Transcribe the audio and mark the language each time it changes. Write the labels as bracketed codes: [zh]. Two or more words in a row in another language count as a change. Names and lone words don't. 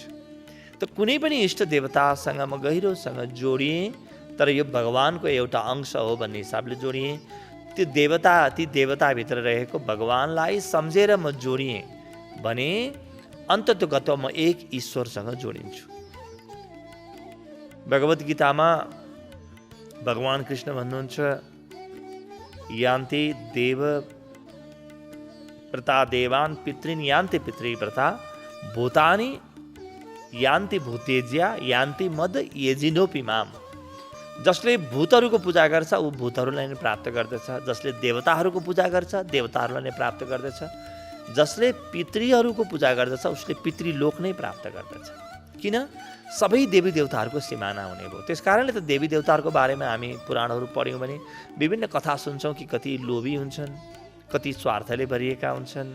[ne] त कुनै पनि इष्ट देवतासँग म गहिरोसँग जोडिएँ, तर यो भगवानको एउटा अंश हो भन्ने हिसाबले जोडिएँ, त्यो देवता, ती देवताभित्र रहेको भगवानलाई सम्झेर म जोडिएँ भने अन्ततोगत म एक ईश्वरसँग जोडिन्छु। भगवत गीतामा भगवान कृष्ण भन्नुहुन्छ, [sa] यान्ति देव व्रता देवान् पितॄन् यान्ति पितृ व्रता भूतानि यान्ति भूतेज्या यान्ति मद यजिनोपि माम। [ne] जसले भूतहरूको पूजा गर्छ ऊ भूतहरूलाई नै प्राप्त गर्दछ, जसले देवताहरूको पूजा गर्छ देवताहरूलाई नै प्राप्त गर्दछ, जसले पितृहरूको पूजा गर्दछ उसले पितृलोक नै प्राप्त गर्दछ। किन? सबै देवी देवताहरूको सिमाना हुने भयो। त्यस कारणले त देवी देवताहरूको बारेमा हामी पुराणहरू पढ्यौँ भने विभिन्न कथा सुन्छौँ कि कति लोभी हुन्छन्, कति स्वार्थले भरिएका हुन्छन्।